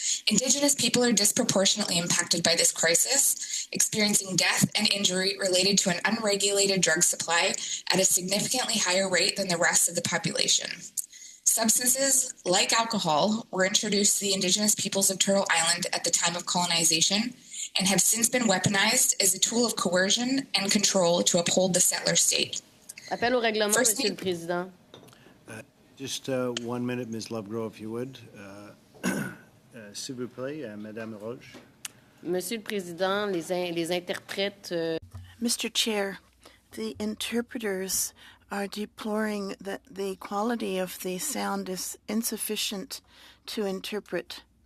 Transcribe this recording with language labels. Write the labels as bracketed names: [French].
[English] Indigenous people are disproportionately impacted by this crisis, experiencing death and injury related to an unregulated drug supply at a significantly higher rate than the rest of the population. Substances, like alcohol, were introduced to the Indigenous peoples of Turtle Island at the time of colonization and have since been weaponized as a tool of coercion and control to uphold the settler state. [French] Appel au règlement, Monsieur le Président. [English] Just 1 minute, Ms. Lovegrove, if you would. [French] S'il vous plaît, Madame Roche. Monsieur le Président, les interprètes... [English] Mr. Chair, the interpreters are deploring that the quality of the sound is insufficient to interpret.